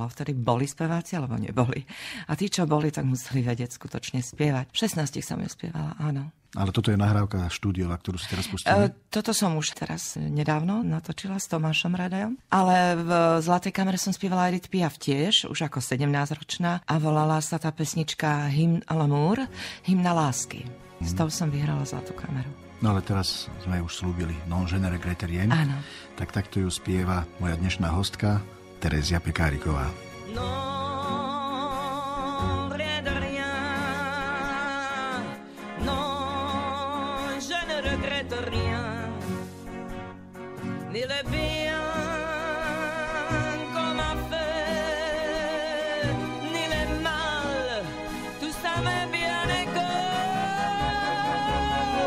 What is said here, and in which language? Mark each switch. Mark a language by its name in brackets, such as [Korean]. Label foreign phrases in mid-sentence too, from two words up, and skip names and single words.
[Slovak] Vtedy boli speváci, alebo neboli. A tí, čo boli, tak museli vedieť skutočne spievať. V 16 som ju spievala, áno. Ale toto je nahrávka štúdiová, ktorú si teraz pustíme? Toto som už teraz nedávno natočila s Tomášom Radajom. Ale v Zlatej kamere som spievala Edith Piaf tiež, už ako 17-ročná. A volala sa tá pesnička Hymne à l'amour, hymna lásky. S tou som vyhrala Zlatú kameru. No ale teraz sme už slúbili Non je ne regrette rien. Áno. Tak takto ju spieva moja dnešná hostka Terezia Pekáriková. [French] Ni le bien qu'on m'a fait, ni le mal, tout ça m'est bien égal.